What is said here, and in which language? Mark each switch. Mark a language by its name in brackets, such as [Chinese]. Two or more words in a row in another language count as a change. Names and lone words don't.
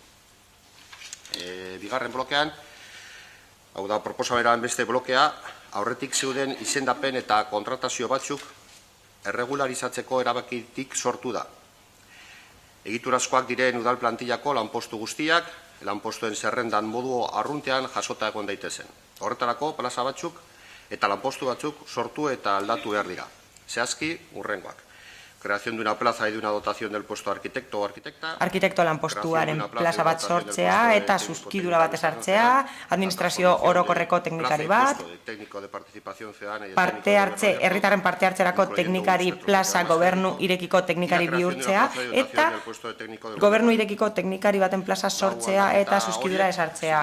[Basque] Bigarren blokean, hau da proposamenaren beste blokea, aurretik zeuden izendapen eta kontratazio batzuk erregularizatzeko erabakitik sortu da. Egiturazkoak diren udal plantillako lanpostu guztiak, lanpostuen zerrendan modu arruntean jasota egon daitezen. Horretarako plaza batzuk eta lanpostu batzuk sortu eta aldatu behar dira. Zehazki, urrengoak. [Spanish] Creación de una plaza y de una dotación del puesto arquitecto o arquitecta. [Basque] Arkitekto lanpostuaren plaza bat sortzea eta zuzkidura bat ezartzea, administrazio orokorreko teknikari bat, herritarren parte hartzerako teknikari plaza gobernu irekiko teknikari bihurtzea, eta gobernu irekiko teknikari baten plaza sortzea eta zuzkidura ezartzea.